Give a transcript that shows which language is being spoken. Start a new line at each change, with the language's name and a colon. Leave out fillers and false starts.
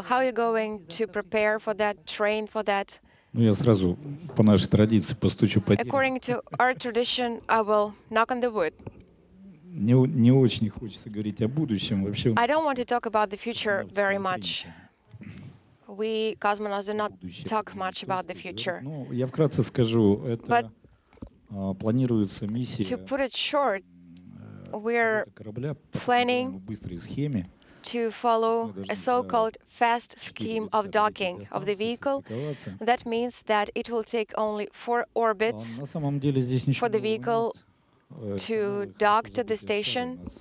English: How are you going to prepare for that, train for that?
Russian: Ну, я сразу по нашей традиции постучу по дереву.
English: According to our tradition, I will knock on the wood.
Russian: Не очень хочется говорить о будущем. Вообще,
English: I don't want to talk about the future very much. We, cosmonauts, do not talk much about the future.
Russian: Ну, я вкратце скажу, это планируется миссия
English: to put it short, we're planning
Russian: в быстрой схеме.
English: To follow a so-called fast scheme of docking of the vehicle. That means that it will take only 4 orbits for the vehicle to dock to the station.